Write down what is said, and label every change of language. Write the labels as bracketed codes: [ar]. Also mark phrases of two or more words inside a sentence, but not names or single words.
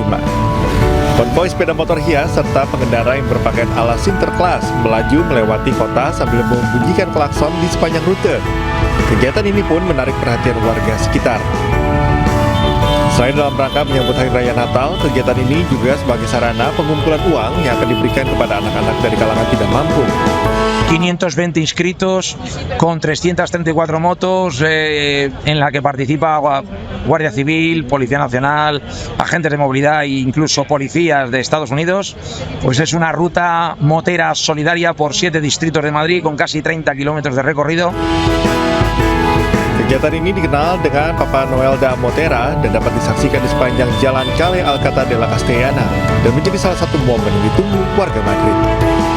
[id] Konvoi sepeda motor hias serta pengendara yang berpakaian ala Sinterklas melaju melewati kota sambil membunyikan klakson di sepanjang rute. Kegiatan ini pun menarik perhatian warga sekitar. Selain dalam rangka menyambut Hari Raya Natal, kegiatan ini juga sebagai sarana pengumpulan uang yang akan diberikan kepada anak-anak dari kalangan tidak mampu. [es] 520 inscritos con 334 motos en la que participa Guardia Civil, Policía Nacional, agentes de movilidad e incluso policías de Estados Unidos. Pues es una ruta motera solidaria por 7 distritos de Madrid con casi 30 kilómetros de recorrido. [id] Kegiatan ini dikenal dengan Papa Noel da Motera dan dapat disaksikan di sepanjang jalan Calle Alcalá de la Castellana dan menjadi salah satu momen yang ditunggu warga Madrid.